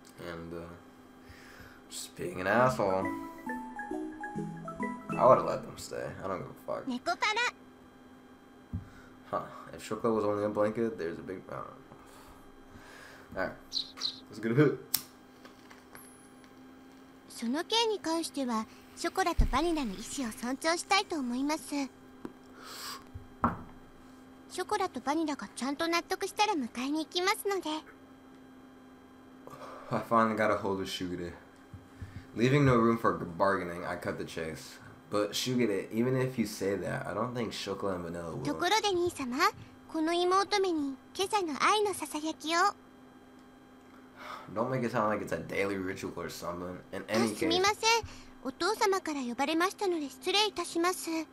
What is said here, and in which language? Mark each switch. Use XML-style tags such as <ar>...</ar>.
<en>And, just being an asshole. I would've let them stay. I don't give a fuck.</en> <ja>猫パラ。</ja> <en>Huh. If chocolate was only a blanket, there's a big mountain. Alright. Let's get a hit.</en> <ja>その件に関しては、ショコラとバニラの意思を尊重したいと思います。ショコラとバニラがちゃんと納得したら迎えに行きますので。</ja> <en>I finally got a hold of Shugure. Leaving no room for bargaining, I cut the chase. But Shugure, even if you say that, I don't think chocolate and vanilla will.</en> <ja>ところで兄様、この妹めに今朝の愛のささやきを。</ja> <en>Don't make it sound like it's a daily ritual or something. In any</en> <ja>すみ</ja> <en>case.</en> <ja>ません。お父様から呼ばれましたので失礼いたします。</ja>